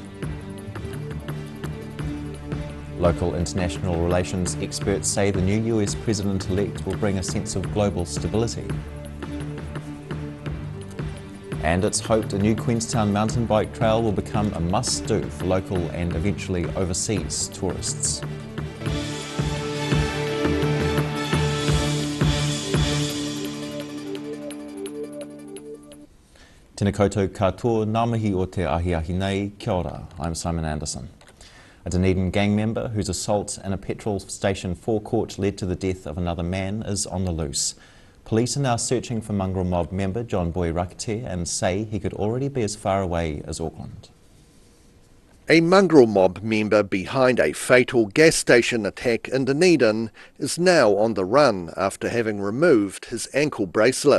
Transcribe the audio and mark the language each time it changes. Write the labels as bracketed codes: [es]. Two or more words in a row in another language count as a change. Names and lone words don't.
[en] Local international relations experts say the new US president-elect will bring a sense of global stability. And it's hoped a new Queenstown mountain bike trail will become a must-do for local and eventually overseas tourists. [mi] Tēnā koutou katoa, ngā mihi o te ahi nei, kia ora, [en] I'm Simon Anderson. A Dunedin gang member whose assault in a petrol station forecourt led to the death of another man is on the loose. Police are now searching for mongrel mob member John Boy Rakete and say he could already be as far away as Auckland. A mongrel mob member behind a fatal gas station attack in Dunedin is now on the run after having removed his ankle bracelet.